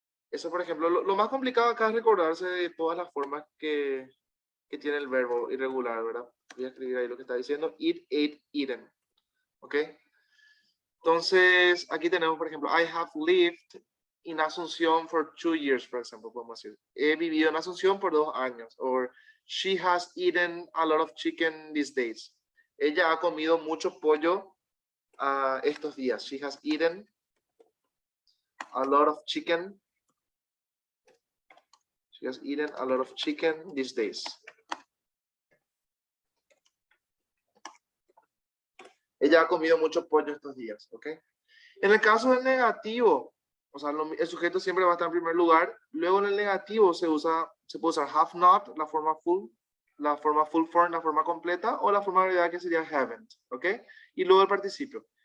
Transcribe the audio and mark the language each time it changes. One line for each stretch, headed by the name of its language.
Spanish: Eso, por ejemplo, lo más complicado acá es recordarse de todas las formas que tiene el verbo irregular, ¿verdad? Voy a escribir ahí lo que está diciendo, eat, ate, eaten, ¿ok? Entonces, aquí tenemos, por ejemplo,
English: I have lived in Asunción for 2 years,
Spanish: por ejemplo, podemos decir. He vivido en Asunción por 2 años.
English: Or, she has eaten a lot of chicken these days.
Spanish: Ella ha comido mucho pollo estos días.
English: She has eaten a lot of chicken. She has eaten a lot of chicken these days.
Spanish: Ella ha comido mucho pollo estos días, ¿ok? En el caso del negativo, o sea, el sujeto siempre va a estar en primer lugar. Luego en el negativo se puede usar have not, la forma full form, la forma completa, o la forma agregada que sería haven't, ¿ok? Y luego el participio.